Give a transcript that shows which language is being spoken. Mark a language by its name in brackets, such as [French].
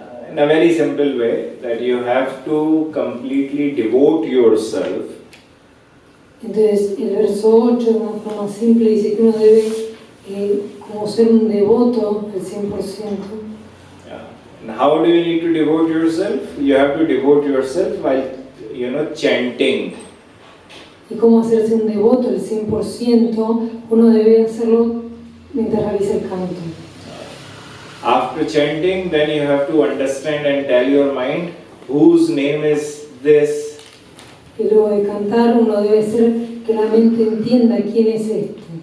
[English] In a very simple way, that you have to completely devote yourself. [Spanish] Entonces, el verso 8, de una forma simple, dice que uno debe como ser un devoto al 100%. [English] And how do you need to devote yourself? You have to devote yourself while, chanting. [Spanish] Y cómo hacerse un devoto al 100%, uno debe hacerlo mientras realiza el canto. [English] After chanting, then you have to understand and tell your mind, whose name is this? [Spanish] Y luego de cantar, uno debe hacer que la mente entienda quién es este.